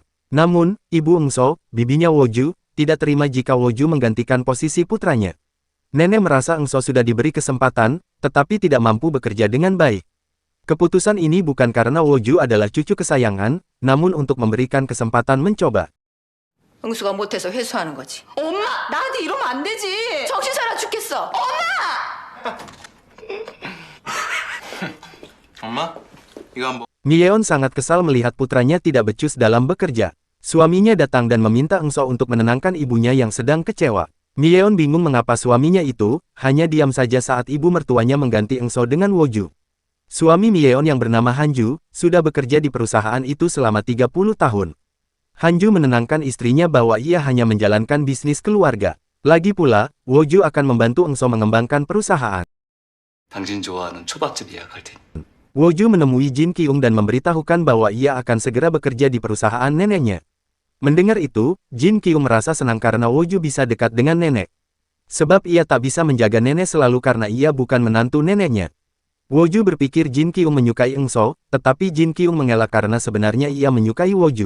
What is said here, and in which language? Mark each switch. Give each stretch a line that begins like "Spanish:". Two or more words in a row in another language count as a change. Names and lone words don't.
Indonesian: Namun, Ibu Engso, bibinya Woju, tidak terima jika Woju menggantikan posisi putranya. Nenek merasa Engso sudah diberi kesempatan, tetapi tidak mampu bekerja dengan baik. Keputusan ini bukan karena Woju adalah cucu kesayangan, namun untuk memberikan kesempatan mencoba.
Korean: 응수가 못해서 회수하는 거지. 엄마, 나한테 이러면 안 되지. 정신 사나 죽겠어. 엄마! 엄마? 이거 한번.
Indonesian: Myeon sangat kesal melihat putranya tidak becus dalam bekerja. Suaminya datang dan meminta Engso untuk menenangkan ibunya yang sedang kecewa. Myeon bingung mengapa suaminya itu hanya diam saja saat ibu mertuanya mengganti Engso dengan Woju. Suami Myeon yang bernama Hanju sudah bekerja di perusahaan itu selama 30 tahun. Hanju menenangkan istrinya bahwa ia hanya menjalankan bisnis keluarga. Lagi pula, Woju akan membantu Engso mengembangkan perusahaan.
Korean: 당신 좋아하는 초밥집 예약할 테니.
Indonesian: Woju menemui Jin Kyung dan memberitahukan bahwa ia akan segera bekerja di perusahaan neneknya. Mendengar itu, Jin Kyung merasa senang karena Woju bisa dekat dengan nenek. Sebab ia tak bisa menjaga nenek selalu karena ia bukan menantu neneknya. Woju berpikir Jin Kyung menyukai Engso, tetapi Jin Kyung mengelak karena sebenarnya ia menyukai Woju.